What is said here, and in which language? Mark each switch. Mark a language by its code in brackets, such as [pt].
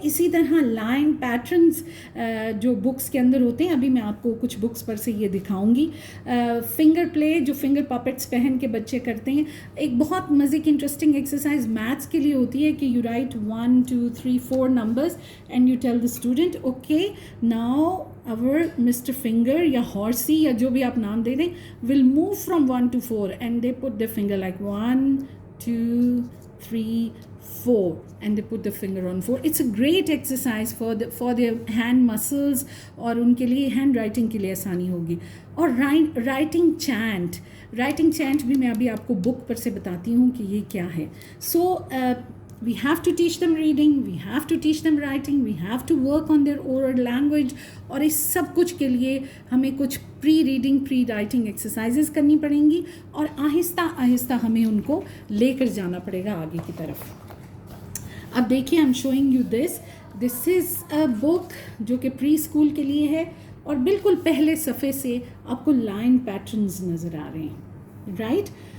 [ur] اسی طرح line patterns جو بکس کے اندر ہوتے ہیں، ابھی میں آپ کو کچھ بکس پر سے یہ دکھاؤں گی. فنگر پلے جو فنگر پاپٹس پہن کے بچے کرتے ہیں، ایک بہت مزے کی انٹرسٹنگ ایکسرسائز میتھس کے لیے ہوتی ہے کہ [en] You write 1 2 3 4 numbers and you tell the student okay now our Mr. Finger [ur] یا Horsey یا جو بھی آپ نام دے دیں [en] will move from 1 to 4 and they put their finger like 1 2 3 4 and they put the finger on 4. It's a great exercise for their hand muscles [ur] اور ان کے لیے ہینڈ رائٹنگ کے لیے آسانی ہوگی. اور رائٹنگ چینٹ بھی میں ابھی آپ کو بک پر سے بتاتی ہوں کہ یہ کیا ہے. [en] So we have to teach them reading, we have to teach them writing, we have to work on their oral language. [ur] اور اس سب کچھ کے لیے ہمیں کچھ پری ریڈنگ پری رائٹنگ ایکسرسائزز کرنی پڑیں گی، اور آہستہ آہستہ ہمیں ان کو لے کر جانا پڑے گا آگے کی طرف. اب دیکھیے [en] I am showing you this is a book [ur] جو کہ پری اسکول کے لیے ہے، اور بالکل پہلے صفحے سے آپ کو لائن پیٹرنز نظر آ رہے ہیں، رائٹ.